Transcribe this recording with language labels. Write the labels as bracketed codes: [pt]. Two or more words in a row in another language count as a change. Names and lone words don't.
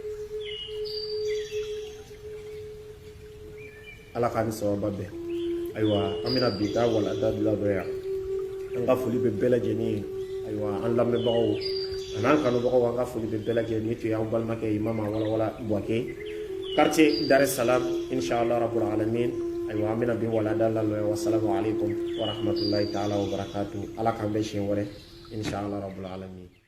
[bm] Ala k'an ni sababa bɛn. Ayiwa an bɛna bi taa walanda dɔ yan. An ka foli bɛ bɛɛ lajɛlen ye. aywa an lamɛnbagaw an'an kanubagaw an ka foli bɛ bɛɛ lajɛlen ni tun y'aw balimakɛ imama walawala buwake quartier Dar es Salaam [ar] إن شاء الله رب العالمين [bm] aywa an bɛna bin walada lamɛn [ar] والسلام عليكم ورحمة الله تعالى وبركاته [bm] ala k'an bɛn siɲɛ wɛrɛ [ar] إن شاء الله رب العالمين